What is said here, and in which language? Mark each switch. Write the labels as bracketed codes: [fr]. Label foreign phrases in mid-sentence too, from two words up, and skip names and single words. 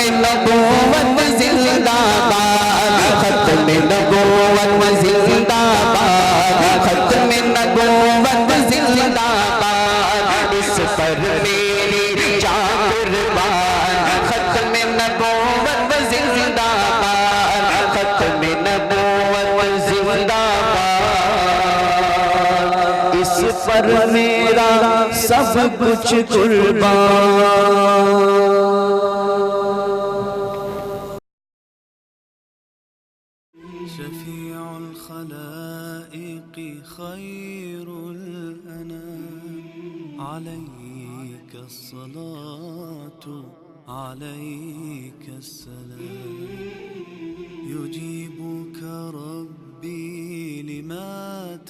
[ur] نبوت زندہ باد ختم نبوت زندہ باد ختم نبوت زندہ باد اس پر میری جان قربان ختم نبوت زندہ باد ختم نبوت زندہ باد اس پر میرا سب کچھ قربان [ar] شفيع الخلائق خير الأنام عليك الصلاة عليك السلام يجيبك ربي لما